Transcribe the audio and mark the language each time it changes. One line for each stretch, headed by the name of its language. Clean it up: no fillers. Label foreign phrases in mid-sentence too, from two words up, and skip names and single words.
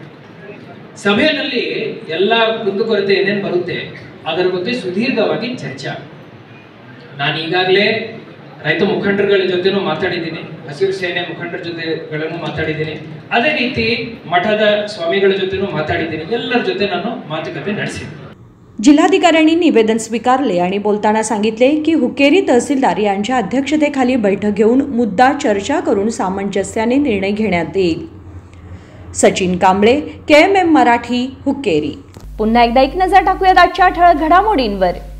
Kannada: ಸಭೆಯಲ್ಲಿ ಎಲ್ಲ ಕುಂದುಕೊರತೆ ಏನೇನು ಬರುತ್ತೆ ಅದರ ಬಗ್ಗೆ ಸುದೀರ್ಘವಾಗಿ ಚರ್ಚೆ. ನಾನು ಈಗಾಗಲೇ ರೈತ ಮುಖಂಡರುಗಳ ಜೊತೆನೂ ಮಾತಾಡಿದ್ದೀನಿ, ಹಸಿರು ಸೇನೆ ಮುಖಂಡರ ಜೊತೆಗಳನ್ನು ಮಾತಾಡಿದ್ದೀನಿ, ಅದೇ ರೀತಿ ಮಠದ ಸ್ವಾಮಿಗಳ ಜೊತೆನೂ ಮಾತಾಡಿದ್ದೀನಿ. ಎಲ್ಲರ ಜೊತೆ ನಾನು ಮಾತುಕತೆ ನಡೆಸಿದ್ದೀನಿ.
Marathi: जिल्हाधिकाऱ्यांनी निवेदन स्वीकारले आणि बोलताना सांगितले की हुक्केरी तहसीलदार यांच्या अध्यक्षतेखाली बैठक घेऊन मुद्दा चर्चा करून सामंजस्याने निर्णय घेण्यात येईल. सचिन कांबळे, KMM मराठी, हुक्केरी. पुन्हा एकदा एक नजर टाकूयात आजच्या ठळक घडामोडींवर.